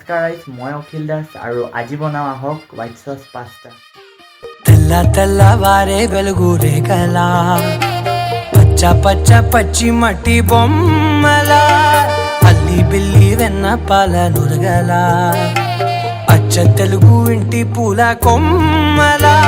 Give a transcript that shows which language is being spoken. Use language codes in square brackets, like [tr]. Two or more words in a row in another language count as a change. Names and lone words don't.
[as] নমস্কাৰ গাইজ, মই অখিল দাস আৰু আজি বনাম আহক [en] white sauce pasta. [te] తెల్ల తెల్లవారే వెలుగురే కలా పచ్చ పచ్చ పచ్చి మట్టి బొమ్మల అల్లి బిల్లి వెన్న పాల నురగల అచ్చ తెలుగు ఇంటి పూల కొమ్మల